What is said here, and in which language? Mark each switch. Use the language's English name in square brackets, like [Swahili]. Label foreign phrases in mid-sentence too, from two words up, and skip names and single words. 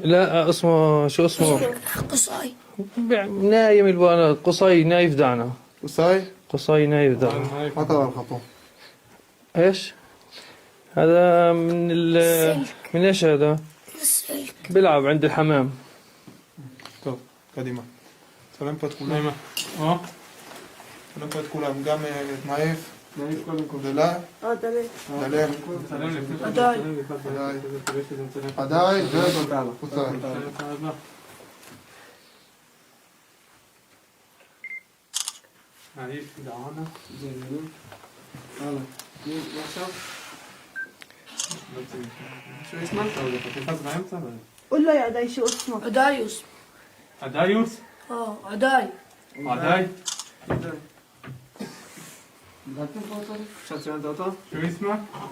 [Arabic] لا اسمه شو اسمه؟ قصاي. نايم البانا. قصاي نايف دانا. قصاي نايف دانا. ما طلع الخطوة. ايش؟ هذا من ايش هذا؟ السلك. بيلعب عند الحمام. [Hebrew] טוב, קדימה. צלם פה את כולם. צלם פה את כולם, גם את נאיף. נאיף קודם כל. דלה. דלה. עדיי. וחוצה. נאיף, דעונה. זלמנו. הלאה. ועכשיו? [Arabic] شو اسمك؟ تحفظ بايمتى؟ قول له يا عداي شو اسمك؟ عدايوس. عدايوس؟ عداي. عداي؟ شو اسمك؟